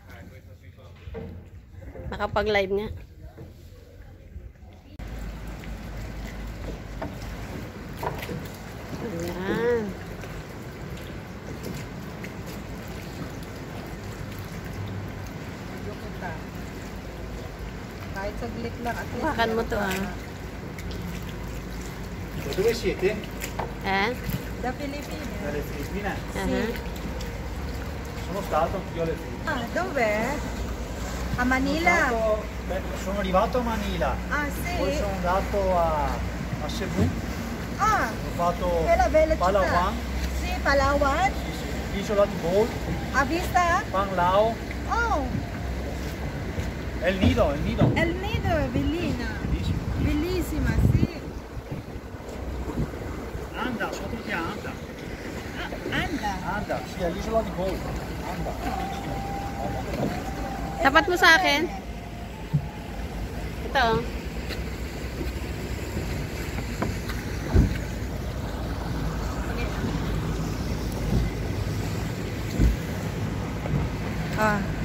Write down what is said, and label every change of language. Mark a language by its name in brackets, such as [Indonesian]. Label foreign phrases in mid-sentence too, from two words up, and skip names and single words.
[Filipino] Nakapag-live nga. Ayan. Video kita. Kahit saglit lang at least. Hawakan mo to ah. [Italian] Dove siete? Eh? The Philippines. Dalle Filippine? Aha. Sono stato anch'io alle Filippine. Ah, dove? A Manila. Sono arrivato a Manila, Ah, poi sì. sono andato a Cebu, Ah, ho fatto bella bella città. Palawan, Sì, Palawan. l'isola di Bol, Ha vista? Panglao, Oh, e il Nido, il Nido. El Nido, bellina. Bellissimo. Bellissima, sì. Anda, sotto si chiama Anda. Anda. Anda, sì, è l'isola di Bol. Anda. [Filipino] Tapat mo sa akin. Ito oh. Ah.